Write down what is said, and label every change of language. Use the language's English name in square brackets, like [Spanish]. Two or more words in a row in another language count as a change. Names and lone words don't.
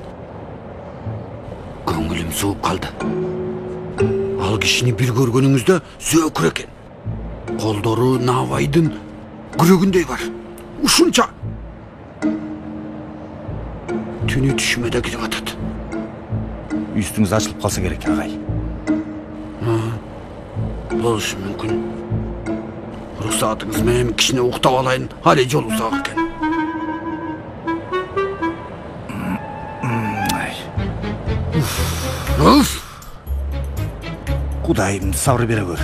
[Kyrgyz] Көңүлүм сууп калды. Ал кишини бир көргөнүңүздө зөөкүр экен. Колдору Наабайдын күрөгүндөй бар. Ушунча. Түнү түшүмө да кирип атат. Үстүңүз ачылып калса керек агай. Болушу мүмкүн. Уруксатыңыз менен кичине уктап алайын. Али жол узак экен. Кудайым сабыр бере көр.